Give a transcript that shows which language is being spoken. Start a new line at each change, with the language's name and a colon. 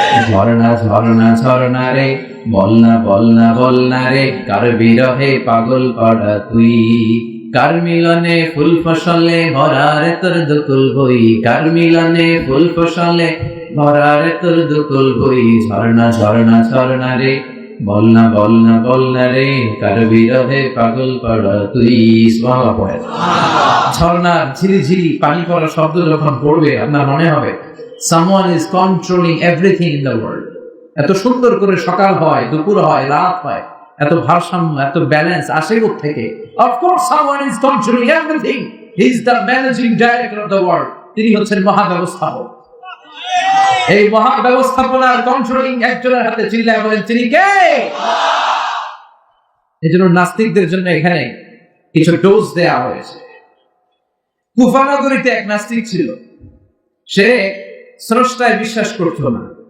Bangla: ঝর্ণা ঝর্ণা ঝর্ণা রে, বলনা বলনা বলনা রে, কার বিরহে পাগল পড়া তুই, কার মিলনে ফুল ফসলে ভরার তোর দুকুল বই, কার মিলনে ফুল ফসলে ভরার তোর দুকুল বই, ঝর্ণা ঝর্ণা ঝর্ণা রে, বলনা বলনা বলনা রে, কার বিরহে পাগল পড়া তুই। সুবহানাল্লাহ পড়ে। ঝর্ণার ঝিরিঝিরি পানি পড়া শব্দ যখন পড়বে আপনার মনে হবে
English: someone is controlling everything in the world.
Bangla: এত সুন্দর করে সকাল হয়, দুপুর হয়, রাত হয়, এত ভারসাম্য, এত ব্যালেন্স আসে থেকে?
English: Of course someone is controlling everything. He is the managing director of the world.
Bangla: তিনি হচ্ছেন মহাব্যবস্থাপক। এই মহাব্যবস্থাপনার কন্ট্রোলিং একজনের হাতে, চিল্লায় বলেন তিনি কে? এই জন্য নাস্তিকদের জন্য এখানে কিছু ডোজ দেয়া হয়েছে। কুফা নগরীতে এক নাস্তিক ছিল, সে স্রষ্টায় বিশ্বাস করত না।